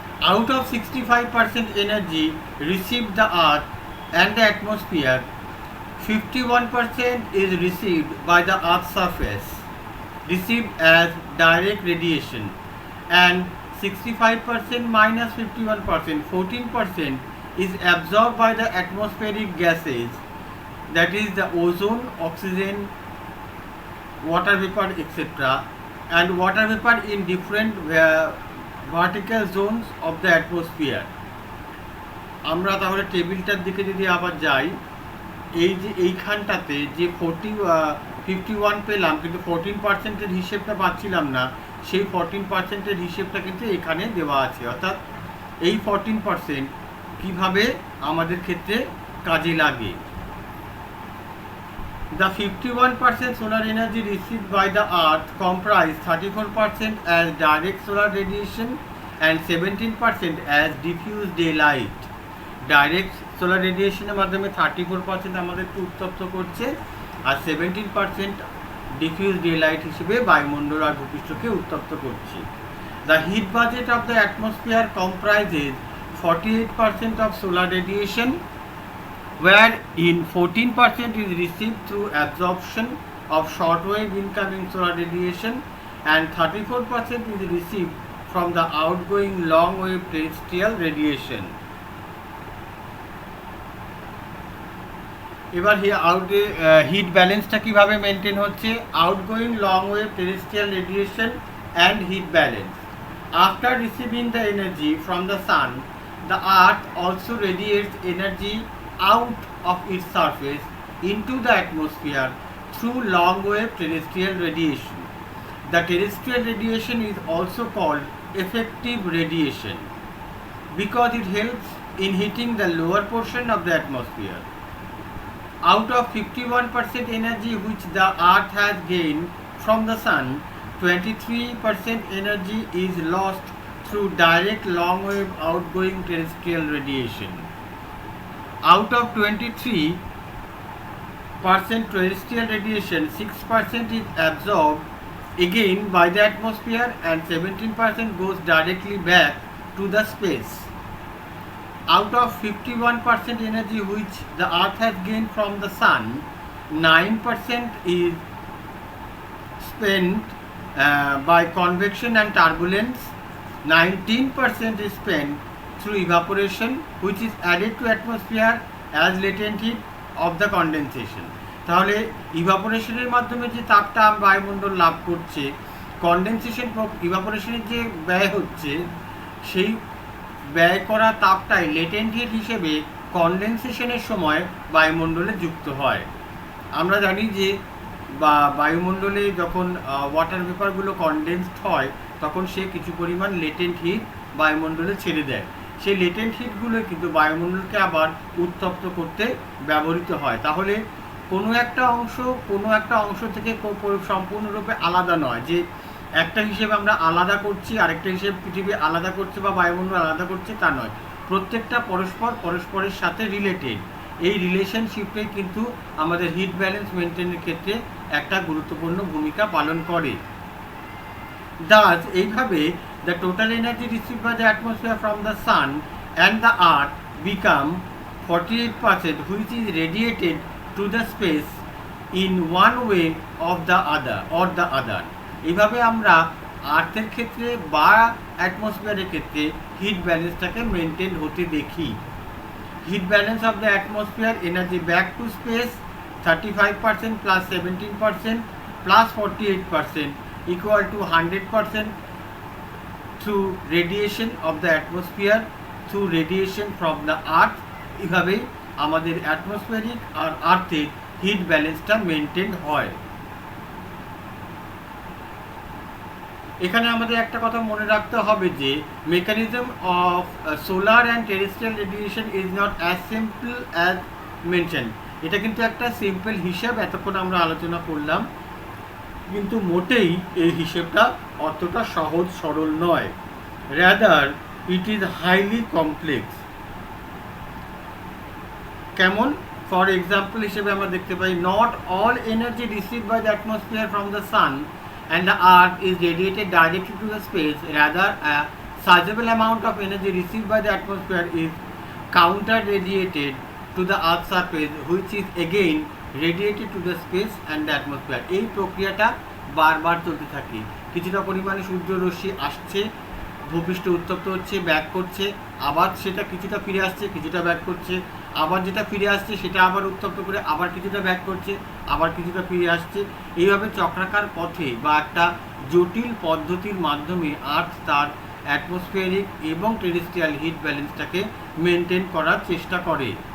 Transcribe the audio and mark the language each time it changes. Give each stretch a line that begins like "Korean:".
English: Out of 65% energy received the earth and the atmosphere, 51% is received by the earth's surface, received as direct radiation, and 65% minus 51%, 14% is absorbed by the atmospheric gases, that is the ozone, oxygen, water vapor, etc., and water vapor in different vertical zones of the atmosphere.
Bangla: আমরা তাহলে টেবিলটার দিকে যদি আবার যাই, এই যে এইখানটাতে যে 51 পেলাম, কিন্তু 14%-এর হিসেবটা পাচ্ছিলাম না, সেই 14%-এর হিসেবটা কিন্তু এখানে দেওয়া আছে। অর্থাৎ এই 14% কিভাবে আমাদের ক্ষেত্রে কাজে লাগে।
English: The 51% solar energy received by the earth comprise 34% as direct solar radiation and 17% as diffuse daylight. Direct solar radiation
Bangla: এর মাধ্যমে 34% আমাদেরকে উত্তপ্ত করছে, আর 17% diffuse daylight হিসেবে বায়ুমণ্ডল আর ভূপৃষ্ঠকে উত্তপ্ত করছে।
English: The heat budget of the atmosphere comprises 48% of solar radiation, wherein 14% is received through absorption of shortwave incoming solar radiation and 34% is received from the outgoing long wave terrestrial radiation.
Bangla: এবার hit ব্যালেন্সটা কিভাবে maintain হচ্ছে,
English: Outgoing long wave terrestrial radiation and heat balance. After receiving the energy from the sun, the earth also radiates energy out of its surface into the atmosphere through long wave terrestrial radiation. The terrestrial radiation is also called effective radiation because it helps in heating the lower portion of the atmosphere. Out of 51% energy which the earth has gained from the sun, 23% energy is lost through direct long wave outgoing terrestrial radiation. Out of 23% terrestrial radiation, 6% is absorbed again by the atmosphere and 17% goes directly back to the space. Out of 51% energy which the earth has gained from the sun, 9% is spent by convection and turbulence, 19% is spent through evaporation which is added to atmosphere as latent heat of the condensation.
Bangla: তাহলে ইভাপোরেশনের মাধ্যমে যে তাপটা বায়ুমণ্ডল লাভ করছে, condensation ইভাপোরেশনের যে ব্যয় হচ্ছে, সেই ব্যয় করা তাপটাই লেটেন্ট হিট হিসেবে কনডেনসেশনের সময় বায়ুমণ্ডলে যুক্ত হয়। আমরা জানি যে বায়ুমণ্ডলে যখন ওয়াটার ভেপারগুলো কনডেন্সড হয় তখন সে কিছু পরিমাণ লেটেন্ট হিট বায়ুমণ্ডলে ছেড়ে দেয়। সেই লেটেন্ট হিটগুলো কিন্তু বায়ুমণ্ডলকে আবার উত্তপ্ত করতে ব্যবহৃত হয়। তাহলে কোনো একটা অংশ থেকে সম্পূর্ণরূপে আলাদা নয়, যে একটা হিসেবে আমরা আলাদা করছি, আরেকটা হিসেবে পৃথিবী আলাদা করছে বা বায়ুমণ্ডল আলাদা করছে, তা নয়। প্রত্যেকটা পরস্পরের সাথে রিলেটেড। এই রিলেশনশিপে কিন্তু আমাদের হিট ব্যালেন্স মেনটেনের ক্ষেত্রে একটা গুরুত্বপূর্ণ ভূমিকা পালন করে।
English: Thus,
Bangla: এইভাবে
English: the total energy received by the atmosphere from the sun and the earth become 48% which is radiated to the space in one way of the other.
Bangla: এইভাবে আমরা আর্থের ক্ষেত্রে বা অ্যাটমসফিয়ারের ক্ষেত্রে হিট ব্যালেন্সটাকে মেনটেন হতে দেখি।
English: Heat balance of the atmosphere, energy back to space 35% plus 17% plus 48% equal to 100% through radiation of the atmosphere, through radiation from the earth।
Bangla: এইভাবেই আমাদের atmospheric আর আর্থের hit ব্যালেন্সটা মেনটেন হয়। এখানে আমাদের একটা কথা মনে রাখতে হবে যে
English: Mechanism of solar and terrestrial radiation is not as simple as mention.
Bangla: এটা কিন্তু একটা সিম্পল হিসাব এতক্ষণ আমরা আলোচনা করলাম, কিন্তু মোটেই এই হিসেবটা অতটা সহজ সরল নয়।
English: Rather it is highly complex.
Bangla: কেমন?
English: for example
Bangla: হিসেবে আমরা দেখতে পাই,
English: Not all energy received by the atmosphere from the sun and the earth is radiated directly to the space. Rather, a sizable amount of energy received by the atmosphere is counter radiated to the earth's surface, which is again radiated to the space and the atmosphere.
Bangla: এই প্রক্রিয়াটা বারবার চলতে থাকে। কিছুটা পরিমাণে সূর্যরশ্মি আসছে, ভূপৃষ্ঠ উত্তপ্ত হচ্ছে, ব্যাক করছে, আবার সেটা কিছুটা ফিরে আসছে, কিছুটা ব্যাক করছে, আবার যেটা ফিরে আসছে সেটা আবার উত্তপ্ত করে আবার কিছুটা ব্যাক করছে, আবার কিছুটা ফিরে আসছে। এইভাবে চক্রাকার পথে বা একটা জটিল পদ্ধতির মাধ্যমে আর্থ তার অ্যাটমসফিয়ারিক এবং টেরেস্ট্রিয়াল হিট ব্যালেন্সটাকে মেনটেন করার চেষ্টা করে।